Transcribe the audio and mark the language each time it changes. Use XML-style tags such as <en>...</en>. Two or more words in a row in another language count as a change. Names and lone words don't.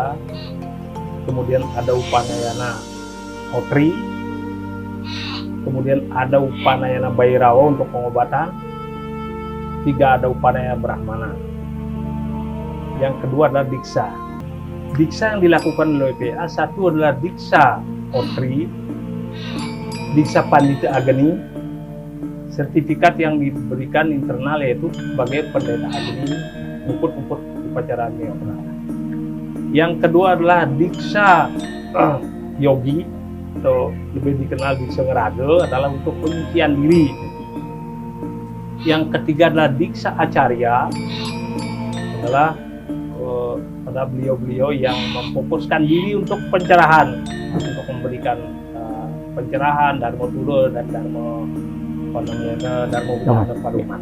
<id>Kemudian ada upanayana Hotri, kemudian ada upanayana Bhairawa untuk pengobatan, tiga ada upanayana Brahmana. Yang kedua adalah diksa. Diksa yang dilakukan oleh WPA, satu adalah diksa Hotri, diksa Pandita Agni, sertifikat yang diberikan internal yaitu sebagai pendeta Agni, umput-umput upacara neopra. Yang kedua adalah diksa yogi, atau lebih dikenal diksa ngeraga, adalah untuk penyucian diri. Yang ketiga adalah diksa acarya, adalah pada beliau-beliau yang memfokuskan diri untuk pencerahan, untuk memberikan pencerahan, dharma tulo dan dharma pada umat.</id>